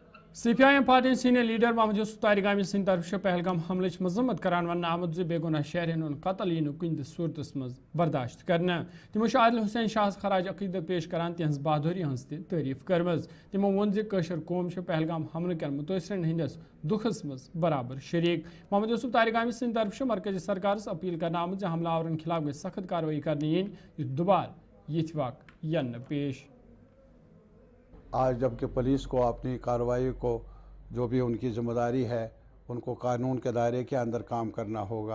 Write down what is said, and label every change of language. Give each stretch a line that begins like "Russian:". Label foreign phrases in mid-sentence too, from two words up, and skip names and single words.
Kashmiri: CPIM पार्टी सीनियर लीडर मोहम्मद यूसुफ तारिगामी सिंह तरफ पहलगाम हमलच मजम्मत करान वन आमद जे बेगुनाह शहरियन हुंद कत्ल यी कुन सूरतस मज बर्दाश्त करना। तिमो आदिल हुसैन शाह खराज अकीदत पेश करान तिहंज बहादुरी हंज तारीफ करमज। तिमो वोन जे कशर कौम पहलगाम हमले कर मुतअसरिन हंदिस दुखस मज बराबर शरीक। मोहम्मद यूसुफ तारिगामी सिंह तरफ मरकजी सरकार अपील करना आमद जे हमलावरन खिलाफ गई सख्त कार्रवाई करनी यीन दुबार यिथ वाक़ यन पेश।
Hindi: आज जबकि पुलिस को अपनी कार्रवाई को जो भी उनकी ज़िम्मेदारी है उनको कानून के दायरे के अंदर काम करना होगा।